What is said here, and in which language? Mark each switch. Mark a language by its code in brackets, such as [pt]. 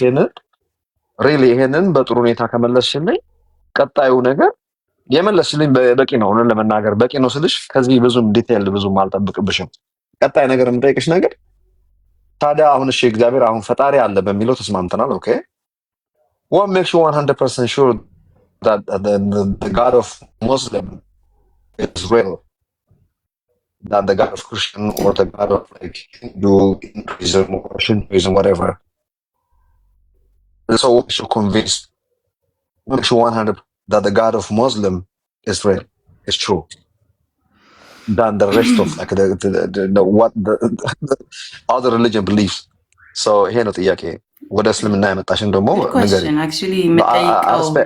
[am] ይሄንን ሪሊ ይሄንን በጥሩ ሁኔታ ከመለስሽልኝ ቀጣዩ ነገር የመለስሽልኝ በቂ ነው። እውነት ለመናገር በቂ ነው ስልሽ ከዚህ ብዙም ዲቴይል ብዙም አልጠብቅብሽም። ቀጣይ ነገር የምጠይቅሽ ነገር ታዲያ አሁን እሺ እግዚአብሔር አሁን ፈጣሪ አለ በሚለው ተስማምተናል። ኦኬ [en] what makes you 100% sure that the God of Muslim is real, that the God of Christian or the God of like Hindu, Hinduism or Shintoism, whatever? So what makes you convinced? What makes you 100 that the God of Muslim is real, is true, than the rest of like the what the other religion believes? So here [am] ነው ጥያቄ። ወደ እስልምና ያመጣሽን ደግሞ [en] question actually [am] መጠይቀው